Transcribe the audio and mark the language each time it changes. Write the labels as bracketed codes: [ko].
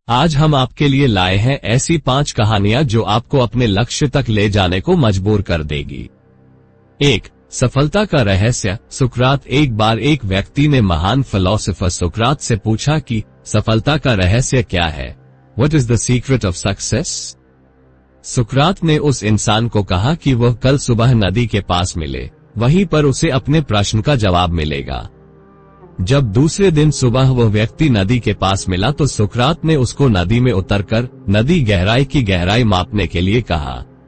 [hi] आज हम आपके लिए लाए हैं ऐसी 5 कहानियां जो आपको अपने लक्ष्य तक ले जाने को मजबूर कर देगी। 1. सफलता का रहस्य। सुकरात। एक बार एक व्यक्ति ने महान फिलोसोफर सुकरात से पूछा कि सफलता का रहस्य क्या है? [en] What is the secret of success? [hi] सुकरात ने उस इंसान को कहा कि वह कल सुबह नदी के पास मिले, वहीं पर उसे अपने प्रश्न का जवाब मिलेगा। जब दूसरे दिन सुबह वह व्यक्ति नदी के पास मिला तो सुकरात ने उसको नदी में उतरकर नदी गहराई की गहराई मापने के लिए कहा।